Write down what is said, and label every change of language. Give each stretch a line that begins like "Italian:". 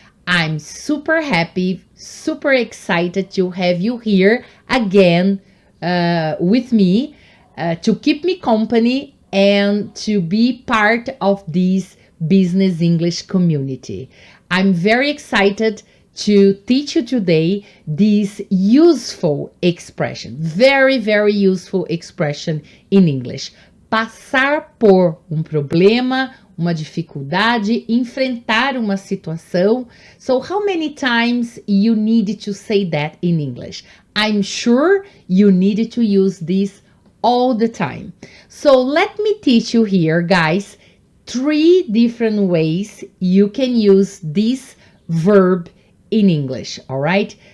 English: I'm super happy, super excited to have you here again with me to keep me company and to be part of this business English community. I'm very excited to teach you today this useful expression, very, very useful expression in English.
Portuguese: Passar por problema, uma dificuldade, enfrentar uma situação.
English: So how many times you need to say that in English? I'm sure you need to use this all the time. So let me teach you here, guys, 3 different ways you can use this verb in English, all right?